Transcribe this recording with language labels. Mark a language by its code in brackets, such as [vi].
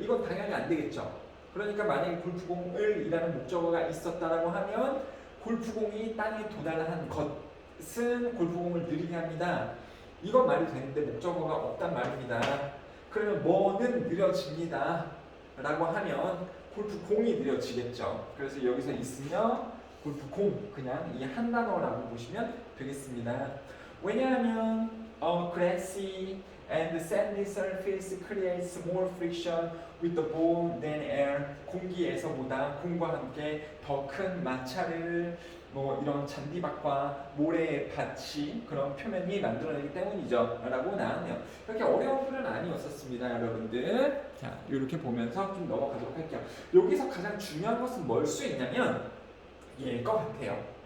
[ko] 이건 당연히 안 되겠죠. 그러니까 만약에 골프공을 이라는 목적어가 있었다라고 하면 골프공이 땅에 도달한 것은 골프공을 느리게 합니다. 이건 말이 되는데 목적어가 없단 말입니다. 그러면 뭐는 느려집니다 라고 하면 골프공이 느려지겠죠. 그래서 여기서 있으면 골프공 그냥 이 한 단어라고 보시면 되겠습니다. 왜냐하면 [en] grassy and sandy surface creates more friction with the ball than air. [ko] 공기에서보다 공과 함께 더 큰 마찰을 이런 잔디밭과 모래밭이 그런 표면이 만들어내기 때문이죠 라고 나왔네요. 그렇게 어려운 글은 아니었었습니다, 여러분들. 자, 이렇게 보면서 좀 넘어가도록 할게요. 여기서 가장 중요한 것은 뭘 수 있냐면 얘일 것 같아요.